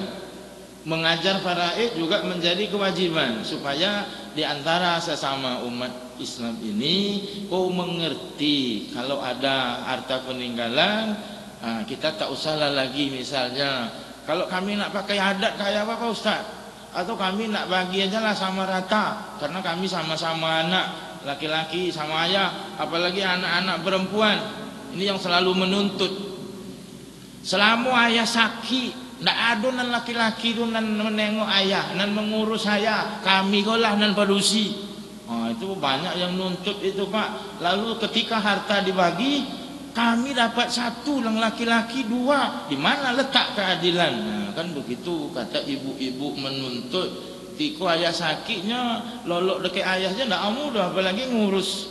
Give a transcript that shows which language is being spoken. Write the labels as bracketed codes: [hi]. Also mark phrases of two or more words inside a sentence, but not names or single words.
[id] Mengajar faraid juga menjadi kewajiban, supaya di antara sesama umat Islam ini kau mengerti kalau ada harta peninggalan, kita tak usahlah lagi misalnya kalau kami nak pakai adat kayak apa Pak Ustaz, atau kami nak bagi aja lah sama rata, karena kami sama-sama anak laki-laki sama ayah, apalagi anak-anak perempuan ini yang selalu menuntut. [min] Selama ayah sakit, ndak ada nan laki-laki tu nan menengok ayah, nan mengurus saya, kami kolah nan padusi. [id] Itu banyak yang nuntut itu Pak. Lalu ketika harta dibagi, kami dapat satu, yang laki-laki dua. Di mana letak keadilan? Kan begitu kata ibu-ibu menuntut. [min] Tiku ayah sakitnya, lolok dekat ayahnya ndak mudah, apalagi ngurus.